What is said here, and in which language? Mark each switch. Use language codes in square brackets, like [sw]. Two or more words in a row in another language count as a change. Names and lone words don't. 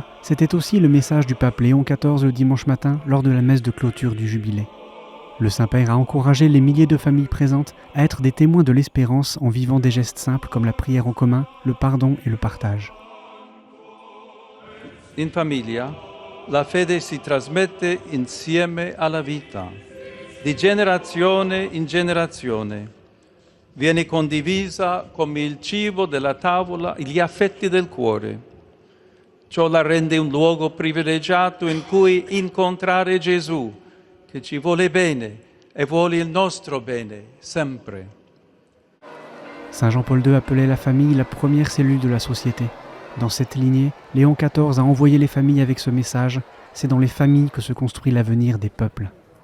[fr] C'était aussi le message du pape Léon XIV le dimanche matin lors de la messe de clôture du Jubilé. Le Saint-Père a encouragé les milliers de familles présentes à être des témoins de l'espérance en vivant des gestes simples comme la prière en commun, le pardon et le partage. [it] In famiglia, la fede si trasmette insieme alla vita, di generazione in generazione. Viene condivisa come il cibo della tavola e gli affetti del cuore. Ciò la rende un luogo privilegiato in cui incontrare Gesù, che ci vuole bene e vuole il nostro bene, sempre. [fr] Saint Jean-Paul II appelait la famille la première cellule de la société. Dans cette lignée, Léon XIV a envoyé les familles avec ce message. C'est dans les familles que se construit l'avenir des peuples.